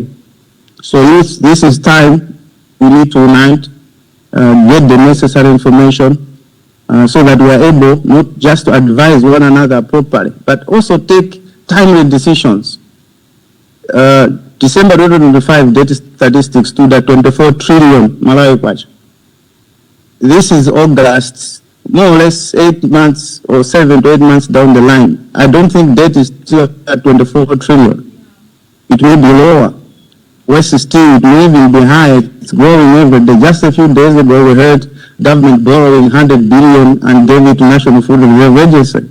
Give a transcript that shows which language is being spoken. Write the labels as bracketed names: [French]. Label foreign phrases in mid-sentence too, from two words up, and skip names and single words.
[English] So this is time we need to unite, get the necessary information so that we are able not just to advise one another properly, but also take timely decisions. December 2025 data statistics stood at 24 trillion Malawi kwacha. This is August, more or less 8 months or 7 to 8 months down the line. I don't think debt is still at 24 trillion. It will be lower. West still, it may even be higher. It's growing every day. Just a few days ago, we heard government borrowing 100 billion and gave it to National Food Reserve Agency.